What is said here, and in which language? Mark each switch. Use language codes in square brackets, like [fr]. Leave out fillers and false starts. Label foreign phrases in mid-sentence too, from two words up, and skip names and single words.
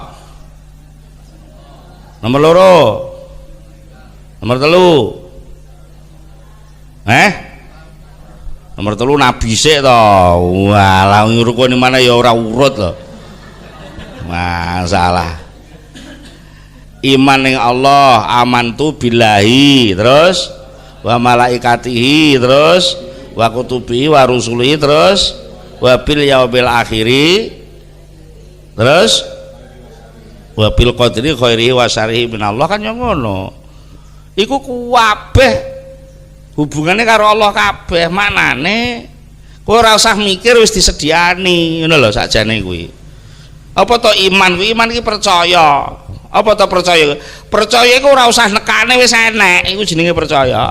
[jv] Nomor 2. Nomor 3. Nomor 3 nabi sik to. Walah rukun iman ya ora urut to. Masalah. Iman ning Allah, [ar] آمنت بالله, [jv] terus [ar] وملائكته, [jv] terus [ar] وكتبه ورسله, [jv] terus [ar] وباليوم الآخر, [jv] terus [ar] وبالقدر خيره وشره من الله, [jv] kan yang ngono. Iku kabeh hubungannya karo Allah kabeh. Manane kowe ora usah mikir wis disediani ngono lho sakjane kuwi. Apa to iman kuwi? Iman iki percaya. Apa to percaya? Percaya iku ora usah nekane wis enek, iku jenenge percaya.